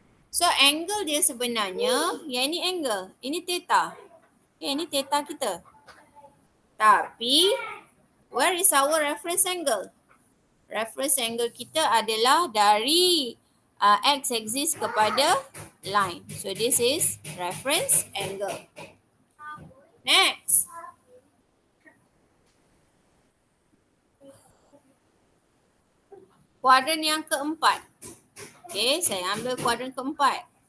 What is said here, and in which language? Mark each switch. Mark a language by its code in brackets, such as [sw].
[ms] So angle dia sebenarnya, yang ini angle. Ini theta. Okay, ini theta kita. Tapi, [en] where is our reference angle? [ms] Reference angle kita adalah dari x-axis kepada line. [en] So this is reference angle. Next. [ms] Kuadran yang keempat. Okay, saya ambil kuadran keempat.